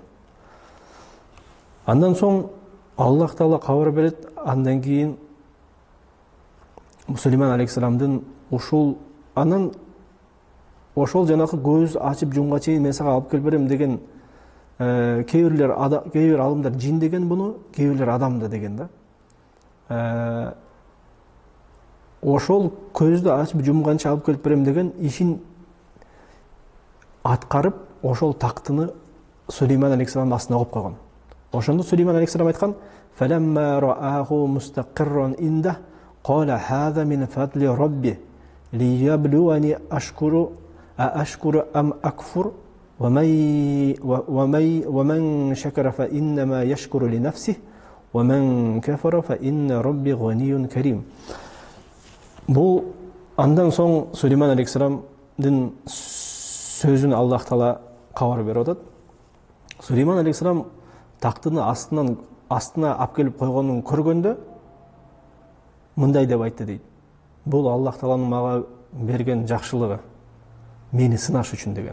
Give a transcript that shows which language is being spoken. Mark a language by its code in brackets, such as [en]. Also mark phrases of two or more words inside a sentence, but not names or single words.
[ky] Андан соң Аллах Таала кабар берет, андан кийин Сулейман алейхиссаламдын ушул жанакы көз ачып жумга чейин мен сага алып келип берем деген кээ бир алымдар жин деген буну, кээ бирлер адам да деген да. Ошол көздү ачып жумганча алып келип берем деген ишин аткарып, ошол тактыны Сулейман алейхиссалам астына коюп койгон. Ошондо Сулейман алейхиссалам айткан: [ar] "فلما رآه مستقرا عنده, قال هذا من فضل ربي ليبلوني أشكر أم أكفر ومن شكر فإنما يشكر لنفسه ومن كفر فإن ربي غني كريم". [ky] Бул андан соң Сулейман алейхиссаламдын сөзүн Аллах Таала кабар берип атат. Сулейман алейхиссалам тактыны астына алып келип койгонун көргөндө мындай деп айтты дейт: "Бул Аллах Тааланын мага берген жакшылыгы, мени сынаш үчүн" деген.